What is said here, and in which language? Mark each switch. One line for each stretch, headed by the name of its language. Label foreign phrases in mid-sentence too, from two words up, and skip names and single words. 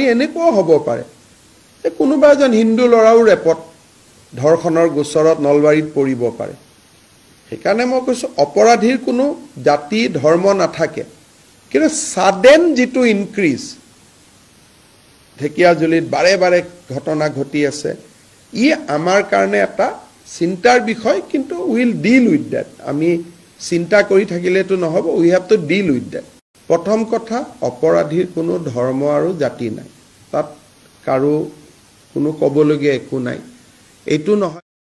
Assamese: এনেকুৱা হ'ব পাৰে যে কোনোবা এজন হিন্দু লৰাও ৰেপত ধৰ্ষণৰ গোচৰত নলবাৰীত পৰিব পাৰে সেইকাৰণে মই কৈছো অপৰাধীৰ কোনো জাতি ধৰ্ম নাথাকে কিন্তু সাডেন যেটো ইনক্ৰিজ ঢেকিয়াজুলিত বাৰে বাৰে ঘটনা ঘটি আছে ই আমাৰ কাৰণে এটা চিন্তাৰ বিষয় কিন্তু
English: will deal with that
Assamese: আমি চিন্তা কৰি থাকিলেতো নহব
English: we have to deal with that
Assamese: প্ৰথম কথা অপৰাধীৰ কোনো ধৰ্ম আৰু জাতি নাই তাত কাৰো কোনো কবলগীয়া একো নাই এইটো নহয়